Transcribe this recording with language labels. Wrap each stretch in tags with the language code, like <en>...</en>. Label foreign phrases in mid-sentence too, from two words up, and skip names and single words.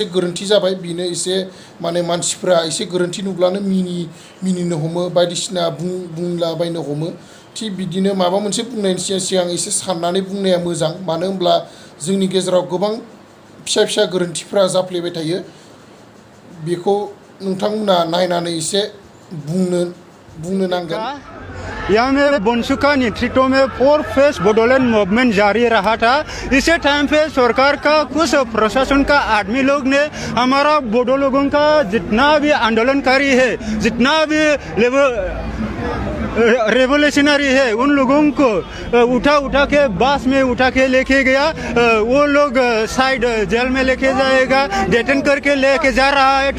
<brx>गोरोन्थि जाबाय बिनो एसे माने मानसिफ्रा एसे गोरोन्थि नुब्लानो मिनिनो हमो बायदिसिना बुंलाबायनो हमो थिग बिदिनो माबा मोनसे बुंनायनि सिगां एसे साननानै बुंनाया मोजां मानो होनब्ला जोंनि गेजेराव गोबां फिसा गोरोन्थिफ्रा जाफ्लेबाय थायो बेखौ नोंथांमोना नायनानै एसे बुंनो नांगोन</brx> <hi>यहाँ में बोंसु का नेतृत्व में 4 फेज बोडोलैंड मूवमेंट जारी रहा था इसी टाइम पे सरकार का कुछ प्रशासन का आदमी लोग ने हमारा बोडो लोगों का जितना भी आंदोलनकारी है जितना भी रेवोल्यूशनरी है, उन लोगों को उठा के बस में उठा के लेके गया, वो लोग साइड जेल में लेके जाएगा, डिटेन करके लेके जा रहा है।</hi>